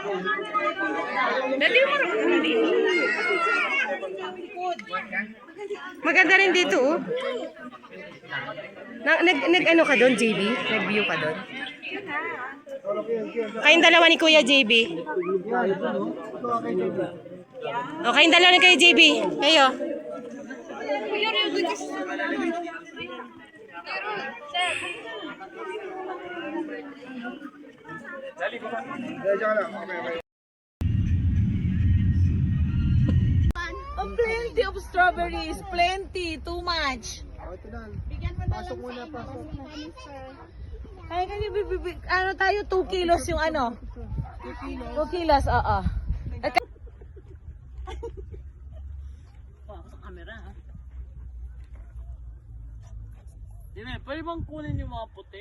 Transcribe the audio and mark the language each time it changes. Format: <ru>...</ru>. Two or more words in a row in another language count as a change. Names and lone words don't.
<tl>Maganda rin dito, oh. Nag-ano ka doon, JB? Nag-view ka doon? Kayong dalawa ni Kuya JB. O, kayong dalawa ni Kuya JB. Kayo.</tl> <en>Oh, plenty of strawberries. Plenty. Too much.</en> <tl>Pasok muna. Kaya ano tayo, 2 kilos yung ano? 2 kilos, oo. Sa camera, ha? Dime, pwede bang kunin yung mga puti?</tl>